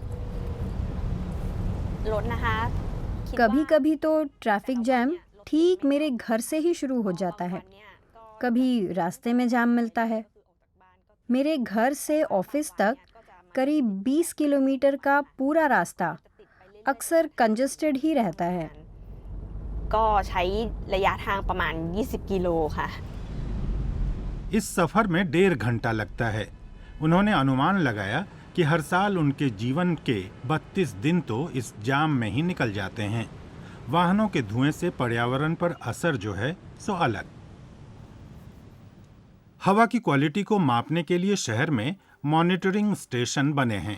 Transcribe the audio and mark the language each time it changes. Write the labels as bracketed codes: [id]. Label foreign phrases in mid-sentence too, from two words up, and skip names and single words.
[hi] कभी कभी तो ट्रैफिक जैम ठीक मेरे घर से ही शुरू हो जाता है। कभी रास्ते में जाम मिलता है। मेरे घर से ऑफिस तक करीब 20 किलोमीटर का पूरा रास्ता अक्सर कंजस्टेड ही रहता है। [th] ก็ใช้ระยะทางประมาณ20 กิโลค่ะ [hi] इस सफर में 1.5 घंटा लगता है। उन्होंने अनुमान लगाया कि हर साल उनके जीवन के 32 दिन तो इस जाम में ही निकल जाते हैं। वाहनों के धुएं से पर्यावरण पर असर जो है सो अलग। हवा की क्वालिटी को मापने के लिए शहर में मॉनिटरिंग स्टेशन बने हैं।